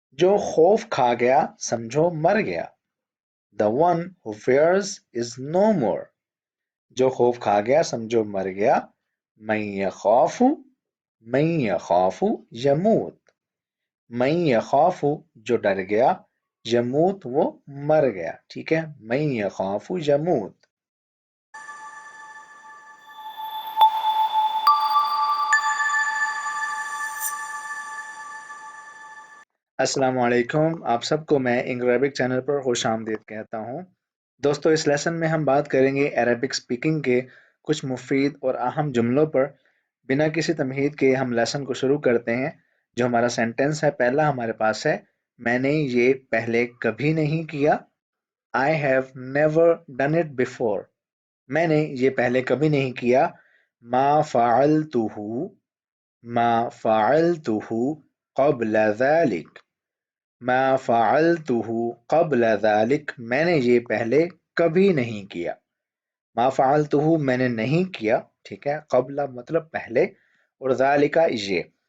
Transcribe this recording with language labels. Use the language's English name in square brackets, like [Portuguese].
[Urdu] جو خوف کھا گیا سمجھو مر گیا. [English] The one who fears is no more. [Urdu] جو خوف کھا گیا سمجھو مر گیا. [Arabic] من یخاف من یخاف یموت. من یخاف [Urdu] جو ڈر گیا، یموت وہ مر گیا. ٹھیک ہے، [Arabic] من یخاف یموت. [Urdu] السلام علیکم، آپ سب کو میں انگریبک چینل پر خوش آمدید کہتا ہوں. دوستو، اس لیسن میں ہم بات کریں گے عربک سپیکنگ کے کچھ مفید اور اہم جملوں پر. بنا کسی تمہید کے ہم لیسن کو شروع کرتے ہیں. جو ہمارا سینٹنس ہے پہلا ہمارے پاس ہے، میں نے یہ پہلے کبھی نہیں کیا. [English] I have never done it before. [Urdu] میں نے یہ پہلے کبھی نہیں کیا. [Arabic] ما فعلتہ ما فعلتہ قبل ذلك. ما فعلتہ قبل ذلك، [Urdu] میں نے یہ پہلے کبھی نہیں کیا. [Arabic] ما فعلتہ [Urdu] میں نے نہیں کیا، ٹھیک ہے، قبل مطلب پہلے، اور ذالک یہ.